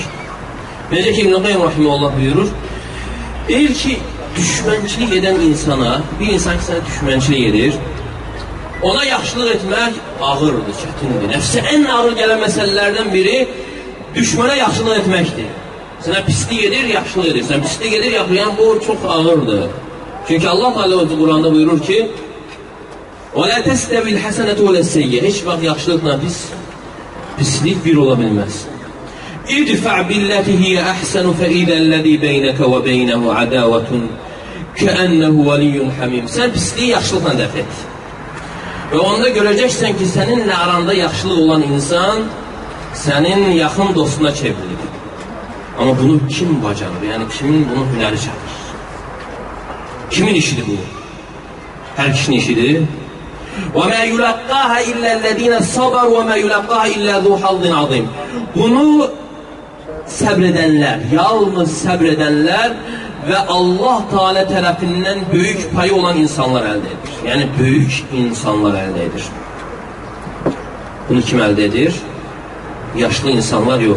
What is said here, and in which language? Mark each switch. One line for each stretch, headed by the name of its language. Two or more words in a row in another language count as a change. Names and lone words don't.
Azerbaijani: Necə ki, İbn-i Qayyim Rahiməhullah buyurur, deyir ki, düşmənçilik edən insana, bir insan ki, sənə düşmənçilik edir, ona yaxşılıq etmək ağırdır, çətindir. Nəfsə ən ağır gələn məsələlərdən biri düşmənə yaxşılıq etməkdir. Sənə pislik edir, yaxşılıq edir. Sən pislik edir, yaxşılıq edir. Bu çox ağırdır. Çünki Allah Teala Quranda buyurur ki,
Arabic: وَلَا تَسْتَوِ الْحَسَنَةُ وَلَا السَّيِّئَةُ.
Azerbaijani: Heç vaxt yaxşılıqla pislik bir ola bilməz.
Arabic: اِدْفَعْ بِالَّتِي هِيَ أَحْسَنُ فَإِذَا الَّذِي بَيْنَكَ وَبَيْنَهُ عَدَاوَةٌ كَأَنَّهُ وَلِيٌّ حَمِيمٌ.
Azerbaijani: Sən pisliyi yaxşılıqla dəf et. Və onda görəcəksən ki, səninlə aranda yaxşılıq olan insan sənin yaxın dostuna çevrilir. Amma bunu kim bacarır? Yəni, kimin bunu hünəri çatır? Kimin işidir bu? Hər kişinin işidir.
Arabic: وَمَا يُلَقَّاهَا إِلَّا الَّذِينَ صَبَرُوا وَمَا يُلَقَّاهَا إِلَّا ذُو حَظٍّ عَظِيمٍ.
Azerbaijani: Bunu səbr edənlər, yalnız səbr edənlər və Allah Teala tərəfindən böyük payı olan insanlar əldə edir. Yəni, böyük insanlar əldə edir. Bunu kim əldə edir? Yaşlı insanlar yox.